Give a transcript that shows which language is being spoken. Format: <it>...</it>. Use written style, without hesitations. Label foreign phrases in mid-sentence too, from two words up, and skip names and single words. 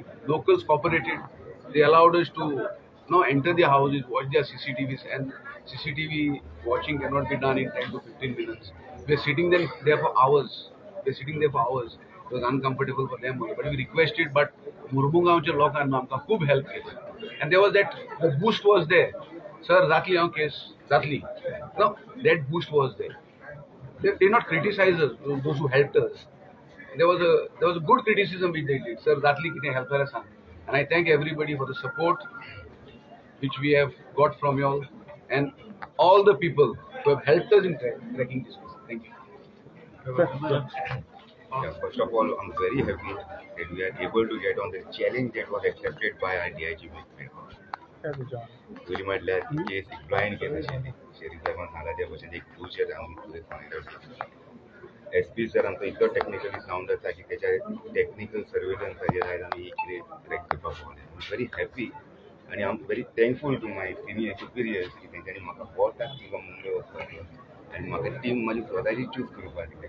<en>Locals cooperated. They allowed us to enter their houses, watch their CCTVs, and CCTV watching cannot be done in 10 to 15 minutes. We are sitting there for hours. It was uncomfortable for them, but we requested.</en> <kok>But Murmungaonच्या लोकांना आमकां खूब help केली.</kok> <en>And there was the boost was there. Sir,</en> <kok>जातली हांव case जातली.</kok> <en>No, that boost was there. They did not criticize us, those who helped us. There was a good criticism which they did. Sir,</en> <kok>जातली कितें help करा सांग.</kok> <en>And I thank everybody for the support which we have got from you all and all the people who have helped us in cracking this case. Thank you. Yeah, first of all, I'm very happy that we are able to get on the challenge that was accepted by our DIG.</en> <kok>तुझी म्हटल्यार केस एक्सप्लायन केली शरीफ साहेबान सांगला त्या भशेन एक फ्युचर आमी फुडें</kok> <en>find out</en> <kok>SP सर आमचो इतलो</kok> <en>technically sound</en> <kok>आसा की त्याच्या टेक्निकल सर्वेलन्साचेर आयज आमी ही क्रॅक करपाक पावले.</kok> <en>I am very happy</en> <kok>आनी</kok> <en>I am very thankful to my superiors</en> <kok>की तेंच्यांनी म्हाका वॉटाक किंवा मुंबय वचपाक दिलो आनी म्हाका टीम म्हाजी स्वताची चूज करपाक दिली.</kok>